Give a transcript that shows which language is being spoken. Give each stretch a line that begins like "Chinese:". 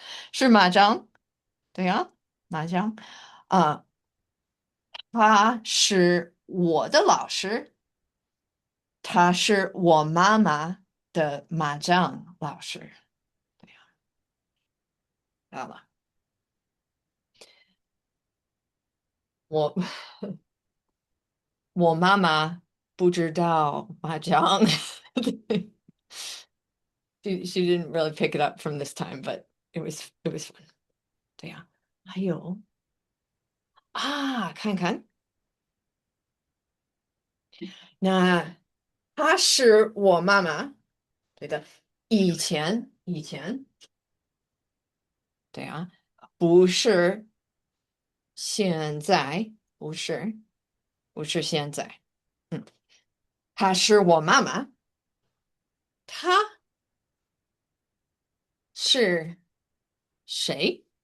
Chinese: 是麻将，对呀，麻将啊，他是我的老师，他是我妈妈的麻将老师。对呀，好了，我我妈妈不知道麻将。对
English: she didn't really pick it up from this time, but it was fun.
Chinese: 对呀，还有啊，看看，那她是我妈妈，对的，以前，对啊，不是现在，不是现在，嗯，她是我妈妈，她是谁？